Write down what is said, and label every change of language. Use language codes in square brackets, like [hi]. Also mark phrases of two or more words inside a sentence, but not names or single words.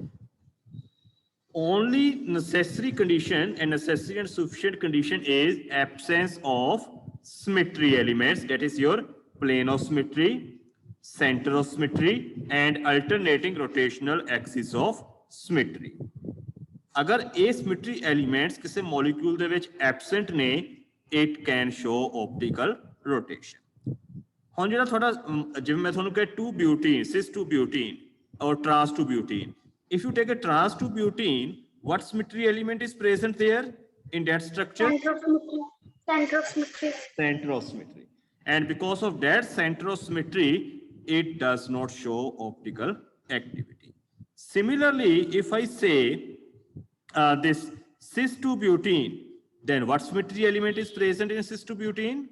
[en] Only necessary condition and necessary and sufficient condition is absence of symmetry elements. That is your plane of symmetry, center of symmetry, and alternating rotational axis of symmetry. [hi] अगर ये [en] symmetry elements [hi] किसी molecule [pa] ਦੇ ਵਿੱਚ absent ਨੇ, [en] it can show optical rotation. [pa] ਹੁਣ ਜਿਹੜਾ ਤੁਹਾਡਾ ਜਿਵੇਂ ਮੈਂ ਤੁਹਾਨੂੰ ਕਿਹਾ 2-butene, [en] cis-2-butene or trans-2-butene. If you take a trans-2-butene, what symmetry element is present there in that structure? center of symmetry Center of symmetry. And because of that center of symmetry, it does not show optical activity. Similarly, if I say this cis-2-butene, then what symmetry element is present in cis-2-butene?